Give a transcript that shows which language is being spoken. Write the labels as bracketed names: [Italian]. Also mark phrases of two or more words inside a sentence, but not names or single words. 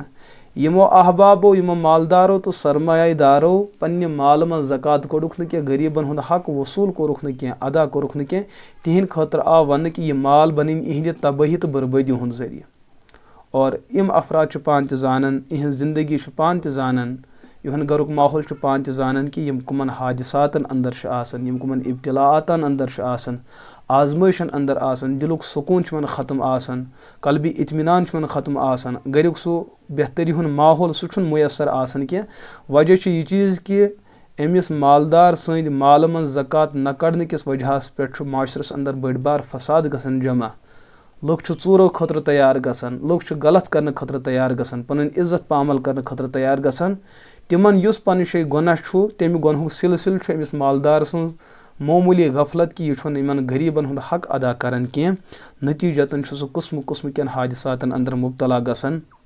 [Kashmiri] यमो अहबाबो यमो मालदारो तो सरमायादारो पन्ने माल मन ज़कात कोड़ुक न क्या गरीबन हुंद हक वसूल कोरुक न क्या अदा कोरुक न क्या तिहिंद खतर आव वन कि यह माल बनिन इहंदि तबाही तो बर्बादी हुंद जरिए और यम अफराद पान त जानन इहंद जिंदगी पान त जानन युहन गरुक माहौल पान त जानन कि यम कुमन हादिसातन अंदर आसन यम कुमन इब्तिलाआतन अंदर आसन आजमाइशन अंदर आसन दिलुक सुकून मन ख़त्म आसन कल्बी इत्मीनान मन ख़त्म आसन गरुक सो बेहतरी हुन माहौल सह मुयसर आसन क्या वजह यह चीज़ कि अमिस मालदार सद माल मन ज़कात न कड़न किस वजह पे माशरस अंदर बड़ बार फसाद गसन जमा लुक चोरों खतर तैयार गसन लुक गलत करने खतर तैयार गसन पन इज्जत पामल करने खतर तैयार गसन तिमन युस पन शे गुनाह तमि गुनहुक सिलसिल अमिस मालदार सुन मामूली गफलत कि यह इन गरीबन हुंद हक अदा करान कह नतीजतन सह किस्म किस्म कन हादिसातन अंदर मुब्तला गसन।